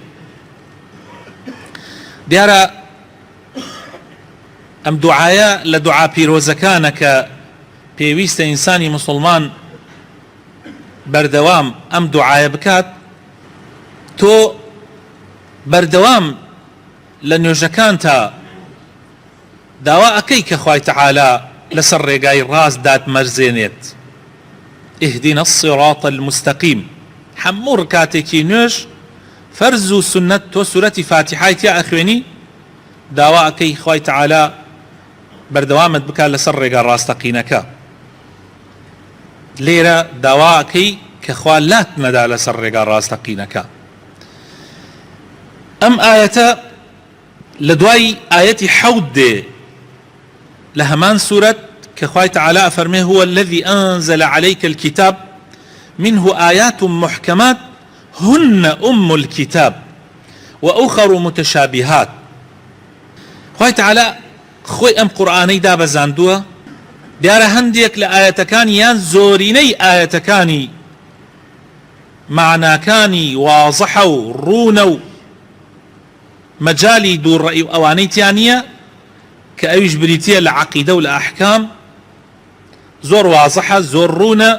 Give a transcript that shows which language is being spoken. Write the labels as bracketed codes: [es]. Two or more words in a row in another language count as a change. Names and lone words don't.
[ckb] دیارە ئەم دوعایە لە دوعا پیرۆزەکانە کە پێویستە ئینسانی موسڵمان بەردەوام ئەم دوعایە بکات. تۆ بەردەوام لە نوێژەکانتە داوا ئەکەی کە خوای تەعالا لەسەر ڕێگای ڕاست داتمەرزێنێت. [ar] اهدنا الصراط المستقيم. [ckb] هەموو ڕکاتێکی نوێژ فەرز و سنەت تۆ سورەتی فاتحای تیا ئەخوێنی، داوا ئەکەی خوای تەعالا بەردەوامت بکات لەسەر ڕێگا ڕاستەقینەکە. لێرە داوا ئەکەی کە خوا لات نەدا لەسەر ڕێگا ڕاستەقینەکە. ئەم ئاەتە لە دوای ئاەتی 7 دێ لە هەمان سورەت کە خوای تەعالا ئەفەرمێ: [ar] هو الذي أنزل عليك الكتاب منه آيات محكمات هن أم الكتاب وأخر متشابهات. [ckb] خوای تەعالا خۆی ئەم قورئانەی دابەزاندووە، دیارە هەندێک لە ئاەتەکانی یان زۆرینەی ئاەتەکانی معناکانی واضحە و ڕوونە و مەجالی دووڕەئی و ئەوانەی تیان نییە کە ئەویش بریتیە لە عەقیدە و لە ئەحکام، زۆر واضحە، زۆر ڕوونە.